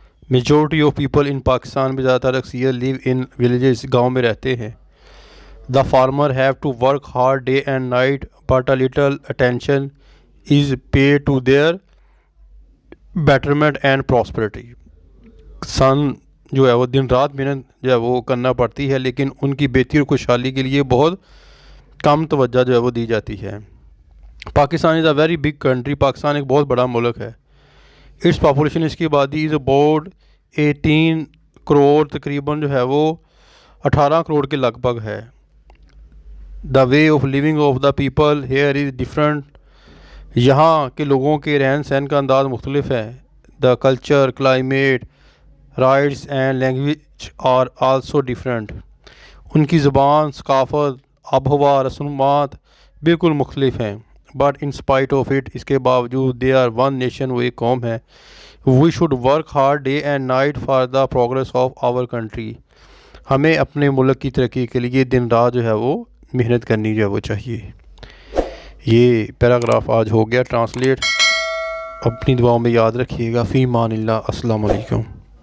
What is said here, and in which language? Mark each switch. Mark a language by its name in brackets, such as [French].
[English] majority of people in Pakistan [Urdu] میں زیادہ تر اکثریت [English] live in villages, [Urdu] گاؤں میں رہتے ہیں. [English] The farmer have to work hard day and night, but a little attention is paid to their betterment and prosperity. [Urdu] کسان جو ہے وہ دن رات محنت جو ہے وہ کرنا پڑتی ہے، لیکن ان کی بہتری اور خوشحالی کے لیے بہت کم توجہ جو ہے وہ دی جاتی ہے. [English] Pakistan is a very big country. [Urdu] Pakistan ایک بہت بڑا ملک ہے. [English] its population, [Urdu] اس کی آبادی [English] is about [Urdu] 18 کروڑ، تقریباً جو ہے وہ 18 کروڑ کے لگ بھگ ہے. [English] The way of living of the people here is different. [Urdu] یہاں کے لوگوں کے رہن سہن کا انداز مختلف ہے. [English] The culture, climate, rights and language are also different. [Urdu] ان کی زبان، ثقافت، آب و ہوا، رسومات بالکل مختلف ہیں. [English] But in spite of it، [Urdu] اس کے باوجود [English] they are one nation، [Urdu] وہ ایک قوم ہے. [English] We should work hard day and night for the progress of our country. [Urdu] ہمیں اپنے ملک کی ترقی کے لیے دن رات جو ہے وہ محنت کرنی جو ہے وہ چاہیے. یہ پیراگراف آج ہو گیا ٹرانسلیٹ. اپنی دعاؤں میں یاد رکھیے گا. فی امان اللہ. السلام علیکم.